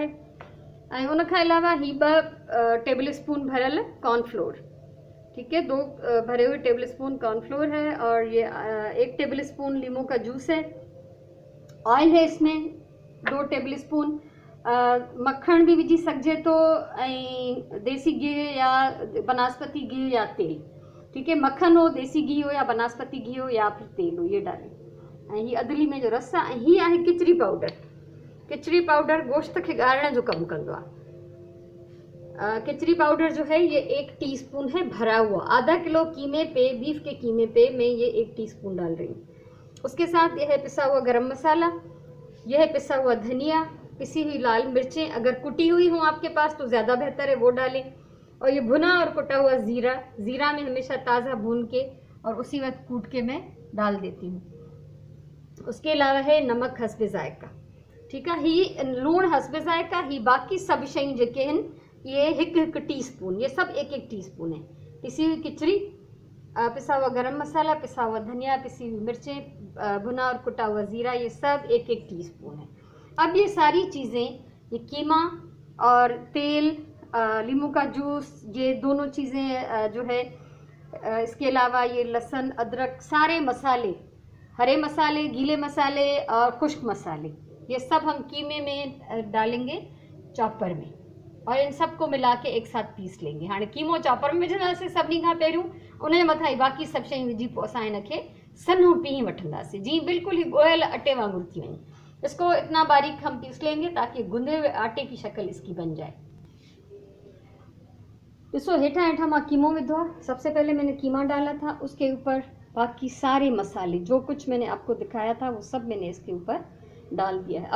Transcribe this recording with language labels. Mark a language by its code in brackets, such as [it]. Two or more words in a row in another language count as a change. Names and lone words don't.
[ur] اُن کے علاوہ ہی 2 [en] table spoon [ur] بھرل کارن فلور، ٹھیک ہے، 2 بھرے ہوئے [en] table spoon [ur] کارن فلور ہے، اور یہ 1 [en] table spoon [ur] لیمو کا جوس ہے. آئل ہے اس میں 2 [en] table spoon. [sd] मक्खन भी विझी सघिजे तो, [ur] دیسی گھی یا بناسپتی گھی یا تیل، ٹھیک ہے، مکھن ہو، دیسی گھی ہو یا بناسپتی گھی ہو یا پھر تیل ہو، یہ ڈالیں. [sd] ये अदली में जो रस आहे, ही आहे किचरी पाउडर। किचरी पाउडर [ur] گوشت کے [sd] ॻाढ़ण जो कम कंदो आहे। [ur] کچری پاؤڈر جو ہے یہ 1 ٹی اسپون ہے بھرا ہوا. آدھا کلو قیمے پہ، بیف کے قیمے پہ میں یہ 1 ٹی اسپون ڈال رہی ہوں. اس کے ساتھ یہ ہے پسا ہوا گرم مصالحہ، یہ ہے پسا ہوا دھنیا، پسی ہوئی لال مرچیں، اگر کٹی ہوئی ہو آپ کے پاس تو زیادہ بہتر ہے، وہ ڈالیں. اور یہ بھنا اور کٹا ہوا زیرہ، زیرہ میں ہمیشہ تازہ بھون کے اور اسی وقت کوٹ کے میں ڈال دیتی ہوں. اس کے علاوہ ہے نمک حسبِ ذائقہ، ٹھیک ہے, [sd] ही लूण [ur] حسبِ ذائقہ. [sd] ही बाक़ी सब शयूं जेके आहिनि [ur] یہ 1 ٹی اسپون، یہ سب 1 ٹی اسپون ہے. پسی ہوئی کچری، پسا ہوا گرم مصالحہ، پسا ہوا دھنیا، پسی ہوئی مرچیں، بھنا اور کٹا ہوا زیرہ، یہ سب 1 ٹی اسپون ہے. اب یہ ساری چیزیں، یہ قیمہ اور تیل، لیمو کا جوس، یہ دونوں چیزیں جو ہے، اس کے علاوہ یہ لہسن ادرک، سارے مصالحے، ہرے مصالحے، گیلے مصالحے اور خشک مصالحے، یہ سب ہم قیمے میں ڈالیں گے چاپر میں، اور ان سب کو ملا کے ایک ساتھ پیس لیں گے. [sd] हाँ, कीमो चॉपर में विझंदासीं सभिनी खां पहिरियों, उनजे मथां बाक़ी सभु शयूं विझी पोइ असां हिनखे सन्हो पीही वठंदासीं, जी बिल्कुल ही ॻोयल अटे वांगुरु थी वञे। [ur] اس کو اتنا باریک ہم پیس لیں گے تاکہ گندھے ہوئے آٹے کی شکل اس کی بن جائے. [sd] इसको हेठा हेठा मां कीमो विधो आहे। [ur] سب سے پہلے میں نے قیمہ ڈالا تھا، اس کے اوپر باقی سارے مصالحے جو کچھ میں نے آپ کو دکھایا تھا وہ سب میں نے اس کے اوپر ڈال دیا ہے.